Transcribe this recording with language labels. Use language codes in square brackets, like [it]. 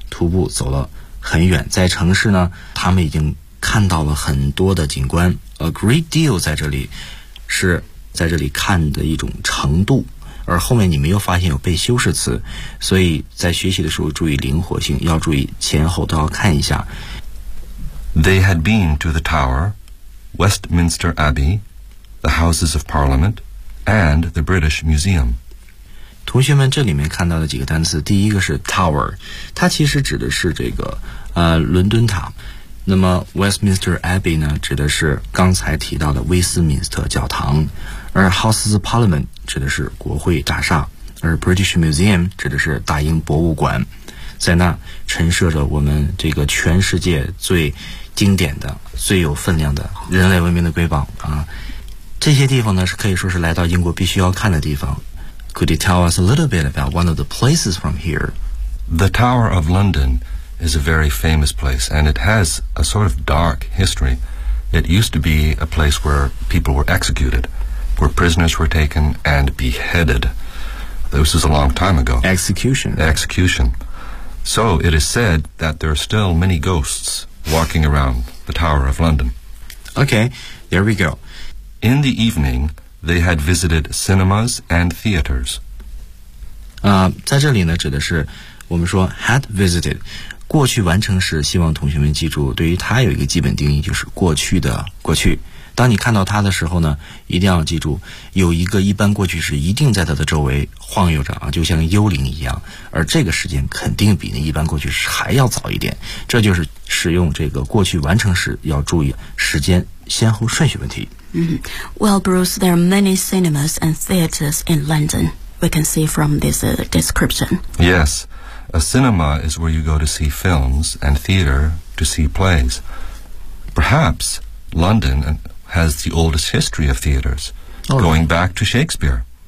[zh] 徒步走了很远，在城市呢，他们已经看到了很多的景观。 A great deal 在这里是在这里看的一种程度，而后面你没有发现有被修饰词，所以在学习的时候注意灵活性，要注意前后都要看一下。 [en] They had been to the Tower, Westminster Abbey, the Houses of Parliament, and the British Museum. [zh] 同学们这里面看到的几个单词，第一个是 Tower， 它其实指的是这个伦敦塔。那么 Westminster Abbey 呢，指的是刚才提到的威斯敏斯特教堂，而 Houses of Parliament 指的是国会大厦，而 British Museum 指的是大英博物馆，在那陈设着我们这个全世界最经典的、最有分量的人类文明的瑰宝啊！这些地方呢，是可以说是来到英国必须要看的地方。 [en] Could you tell us a little bit about one of the places from here? The Tower of London. Is a very famous place, and it has a sort of dark history. It used to be a place where people were executed, where prisoners were taken and beheaded. This is a long time ago. Execution. Execution. So it is said that there are still many ghosts walking around the Tower of London. Okay, there we go. In the evening, they had visited cinemas and theaters. [zh] 在这里呢，指的是我们说 had visited， 过去完成时，希望同学们记住，对于它有一个基本定义，就是过去的过去。当你看到它的时候呢，一定要记住，有一个一般过去时一定在它的周围晃悠着啊，就像幽灵一样。而这个时间肯定比那一般过去时还要早一点，这就是使用这个过去完成时要注意时间先后顺序问题。 [en] Well, Bruce, there are many cinemas and theaters in London. We can see from this description. Yes, a cinema is where you go to see films and theater to see plays. Perhaps London has the oldest history of theaters, going back to Shakespeare.